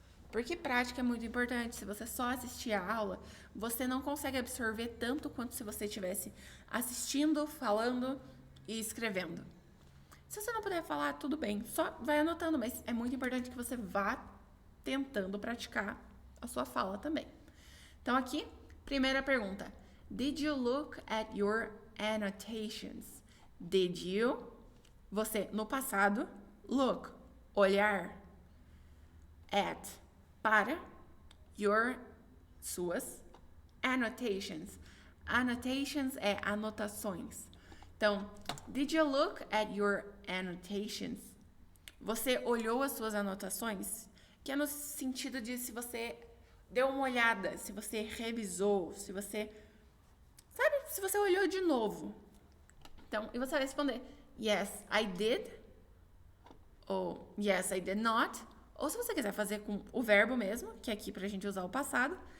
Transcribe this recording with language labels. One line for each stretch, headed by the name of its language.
Portuguese: Porque prática é muito importante. Se você só assistir a aula, você não consegue absorver tanto quanto se você estivesse assistindo, falando e escrevendo. Se você não puder falar, tudo bem. Só vai anotando, mas é muito importante que você vá tentando praticar a sua fala também. Então, aqui, primeira pergunta.
English: Did you look at your annotations? Did you?
Portuguese: Você, no passado, look, olhar, at, para, your, suas, annotations. Annotations é anotações.
English: Então, did you look at your annotations?
Portuguese: Você olhou as suas anotações? Que é no sentido de se você deu uma olhada, se você revisou, se você... Sabe? Se você olhou de novo. Então, e você vai responder
English: yes, I did.
Portuguese: Ou
English: yes, I did not.
Portuguese: Ou se você quiser fazer com o verbo mesmo, que é aqui pra gente usar o passado.